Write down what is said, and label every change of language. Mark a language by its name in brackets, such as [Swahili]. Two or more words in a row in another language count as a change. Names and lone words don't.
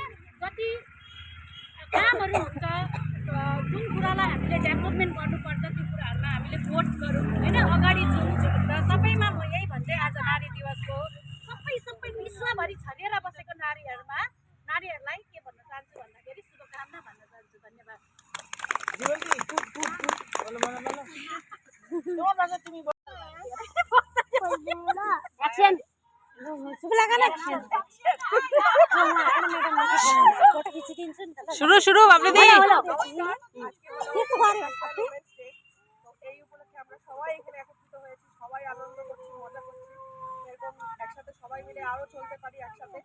[Nepali] जति कामहरू हुन्छ, जुन कुरालाई हामीले डेभलपमेन्ट गर्नुपर्छ त्यो कुराहरूमा हामीले भोट गरौँ होइन, अगाडि जाउँ। र सबैमा म यही भन्दै आज नारी दिवसको सबै विश्वभरि छरिएर बसेको नारीहरूलाई के भन्न चाहन्छु भन्दाखेरि शुभकामना भन्न चाहन्छु। धन्यवाद। [Bangla] শুরু শুরু আপনি দি এই উপলক্ষে আমরা সবাই এখানে একত্রিত হয়েছি, সবাই আনন্দ করছি, মজা করছি, এরকম একসাথে সবাই মিলে আরো চলতে পারি একসাথে।